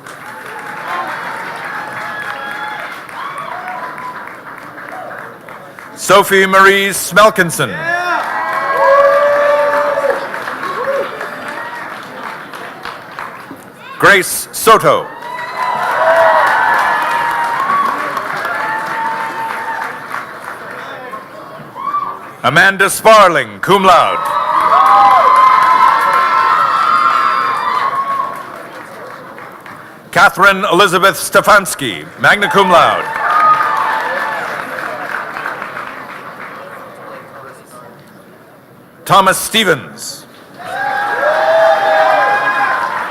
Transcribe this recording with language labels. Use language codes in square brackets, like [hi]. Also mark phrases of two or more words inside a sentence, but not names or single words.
[en] Sophie Marie Smelkinson. Grace Soto. Amanda Sparling, [la] cum laude. [en] Catherine Elizabeth Stefanski, [la] magna cum laude. [en] Thomas Stevens.